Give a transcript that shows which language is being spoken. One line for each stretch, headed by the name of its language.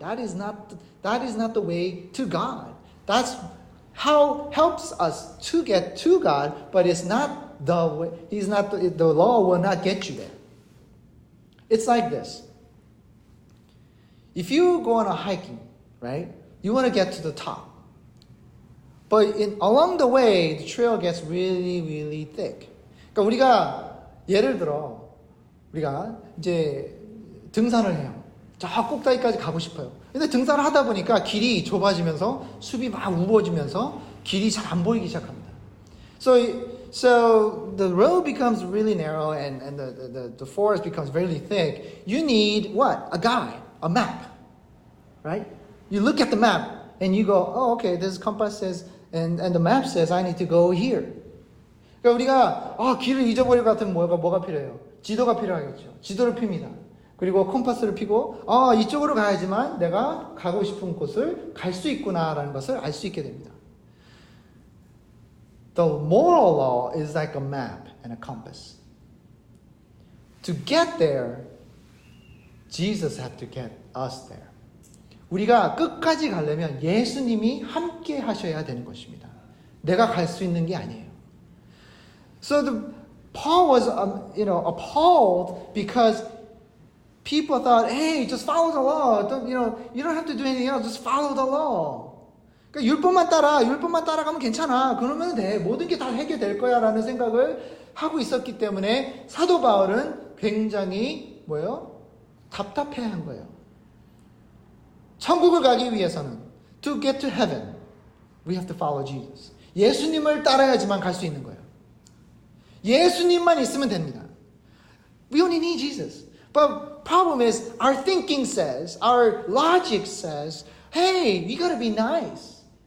English: That is not the way to God. That's how helps us to get to God, but it's not the way. The law will not get you there. It's like this. If you go on a hiking, right? You want to get to the top. But along the way, the trail gets really, really thick.
Korean: 그러니까 우리가 예를 들어 우리가 이제 등산을 해요. 저 꼭다리까지 가고 싶어요. 근데 등산을 하다 보니까 길이 좁아지면서 숲이 막 우거지면서 길이 잘 안 보이기 시작합니다.
English: So the road becomes really narrow and the forest becomes really thick. You need what? A guide, a map, right? You look at the map and you go, oh, okay, this compass says, and the map says I need to go here.
Korean: 그러니까 우리가 길을 잊어버릴 것 같으면 뭐가 필요해요? 지도가 필요하겠죠. 지도를 핍니다. 그리고 컴파스를 피고 이쪽으로 가야지만 내가 가고 싶은 곳을 갈 수 있구나라는 것을 알 수 있게 됩니다.
English: The moral law is like a map and a compass. To get there, Jesus had to get us there.
Korean: 우리가 끝까지 가려면 예수님이 함께 하셔야 되는 것입니다. 내가 갈 수 있는 게 아니에요.
English: So Paul was, appalled because people thought, hey, just follow the law. You don't have to do anything else. Just follow the law.
Korean: 그러니까 율법만 따라가면 괜찮아. 그러면 돼. 모든 게 다 해결될 거야라는 생각을 하고 있었기 때문에 사도 바울은 굉장히 답답해한 거예요. 천국을 가기 위해서는
English: to get to heaven, we have to follow Jesus.
Korean: 예수님을 따라야지만 갈 수 있는 거예요. 예수님만 있으면 됩니다.
English: We only need Jesus. But problem is, our thinking says, our logic says, hey, we gotta be nice.